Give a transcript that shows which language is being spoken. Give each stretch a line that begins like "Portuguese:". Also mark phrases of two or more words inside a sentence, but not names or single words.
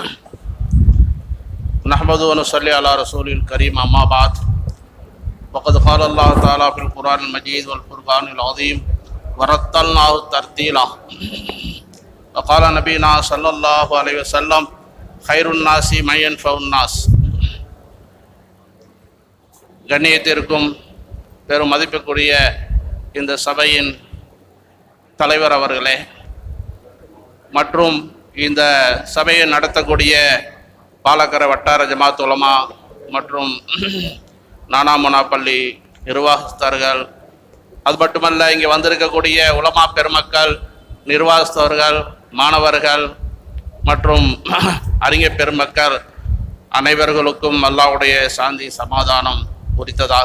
Arabic: نحمد ونصلي على رسوله الكريم أما بعد فقد قال الله تعالى في القرآن المجيد والفرقان العظيم ورتلناه ترتيلا وقال نبينا صلى الله عليه وسلم خير الناس من ينفع الناس.
Tamil: கண்ணியத்திற்கும் பெரும் மதிப்புக்குரிய இந்த சபையின் தலைவர் அவர்களே மற்றும் இந்த சபையை நடத்தக்கூடிய பாலக்கரை வட்டார ஜமாத் உலமா மற்றும் நானாமுனா பள்ளி நிர்வாகஸ்தர்கள், அது மட்டுமல்ல இங்கே வந்திருக்கக்கூடிய உலமா பெருமக்கள், நிர்வாகஸ்தவர்கள், மாணவர்கள் மற்றும் அறிஞர் பெருமக்கள் அனைவர்களுக்கும் அல்லாஹ்வுடைய சாந்தி சமாதானம் உரித்ததாக.